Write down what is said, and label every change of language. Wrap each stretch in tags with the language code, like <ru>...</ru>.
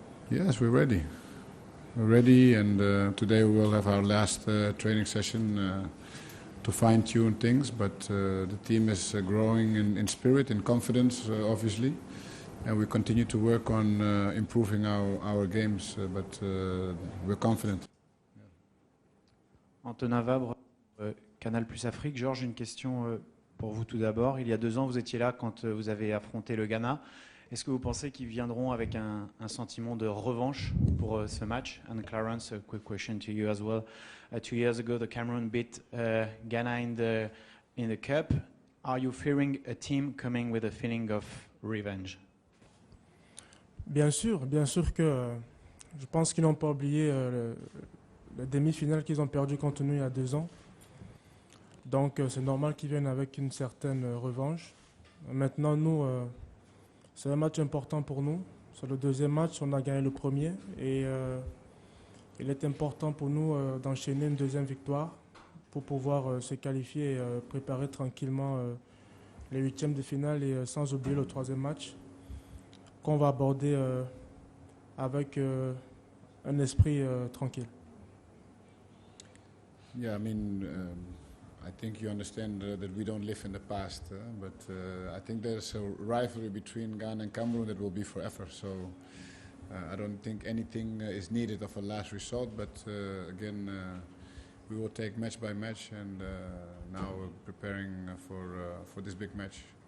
<en>Yes, we're ready. We're ready, and today we will have our last training session to fine-tune things, but the team is growing in spirit, in confidence, obviously, and we continue to work on improving our games, but we're confident.</en> <fr>Antonin Vabre, Canal Plus Afrique. Georges, une question pour vous tout d'abord. Il y a 2 ans, vous étiez là quand vous avez affronté le Ghana. Est-ce que vous pensez qu'ils viendront avec un sentiment de revanche pour ce match?</fr> <en>And Clarence, a quick question to you as well. 2 years ago, the Cameroon beat Ghana in the Cup. Are you fearing a team coming with a feeling of revenge?</en> <fr>Bien sûr que je pense qu'ils n'ont pas oublié la demi-finale qu'ils ont perdu contre nous il y a 2 ans. Donc c'est normal qu'ils viennent avec une certaine revanche. Maintenant, nous, c'est un match important pour nous. C'est le 2e match, on a gagné le premier. Et il est important pour nous d'enchaîner une 2e victoire pour pouvoir se qualifier et préparer tranquillement les 8e de finale et sans oublier le 3e match qu'on va aborder avec un esprit tranquille.</fr> <en>Yeah, I mean, I think you understand that we don't live in the past, but I think there's a rivalry between Ghana and Cameroon that will be forever. So I don't think anything is needed of a last result, but again, we will take match by match, and now we're preparing for this big match.</en>